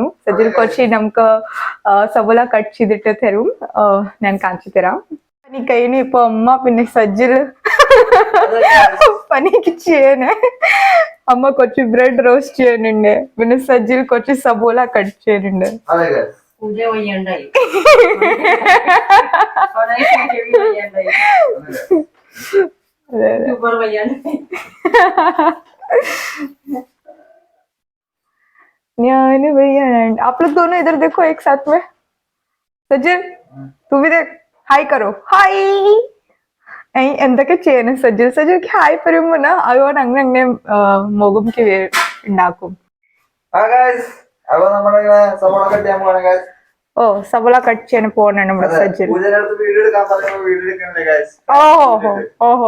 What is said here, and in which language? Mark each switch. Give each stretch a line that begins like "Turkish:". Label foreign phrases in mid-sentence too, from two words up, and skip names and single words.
Malayalam: സജ്ജിൽ കുറച്ച് നമുക്ക് സവോള കട്ട് ചെയ്തിട്ട് തരും, ഞാൻ കാണിച്ചു തരാം. പനി കഴിഞ്ഞു ഇപ്പൊ അമ്മ, പിന്നെ സജ്ജിൽ പനിക്ക് ചെയ്യാന് അമ്മ കുറച്ച്
English: bread roast
Malayalam: ചെയ്യാനുണ്ട്, പിന്നെ സജ്ജിൽ കുറച്ച് സവോള കട്ട് ചെയ്യുന്നുണ്ട്.
Hindi: आप लोग दोनों इधर देखो एक साथ में. सज्जल तू भी देख, हाय करो. हाय.
Malayalam: എന്തൊക്കെ ചെയ്യണം സജ്ജൽ? സജ്ജൽക്ക് ഹായ് പറയുമ്പോ അതുകൊണ്ട് അങ്ങനെ മുഖംക്ക് ഉണ്ടാക്കും. ഓ, സവോള കട്ട് ചെയ്യാൻ പോകണം നമ്മുടെ സജ്ജൽ. ഓഹോ.